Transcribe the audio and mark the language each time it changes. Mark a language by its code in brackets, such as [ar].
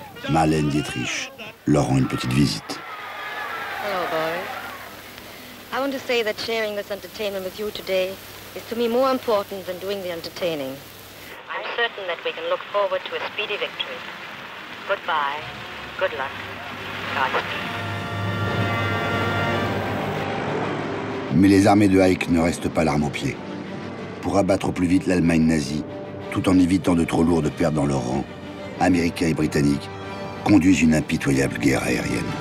[fr] Marlène Dietrich leur rend une petite visite. [en] Hello, boys. I want to say that sharing this entertainment with you today is to me more important than doing the entertaining. I'm certain that we can look forward to a speedy victory. Goodbye, good luck, Godspeed. [fr] Mais les armées de Ike ne restent pas l'arme au pied. Pour abattre au plus vite l'Allemagne nazie, tout en évitant de trop lourdes pertes dans leurs rangs, Américains et Britanniques conduisent une impitoyable guerre aérienne.